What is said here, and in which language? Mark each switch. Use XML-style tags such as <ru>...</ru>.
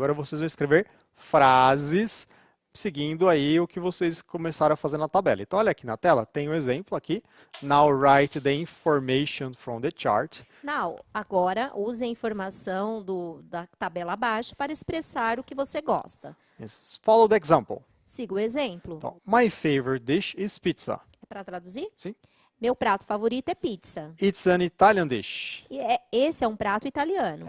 <pt>Agora vocês vão escrever frases seguindo aí o que vocês começaram a fazer na tabela. Então, olha aqui na tela, tem um exemplo aqui.</pt> <en>Now write the information from the chart.</en> <pt>Não, agora use a informação da tabela abaixo para expressar o que você gosta.</pt> <en>Follow the example.</en> <pt>Siga o exemplo.</pt> <en>Então, my favorite dish is pizza.</en> <pt>É para traduzir? Sim. Meu prato favorito é pizza.</pt> <en>It's an Italian dish.</en> <pt>Esse é um prato italiano.</pt>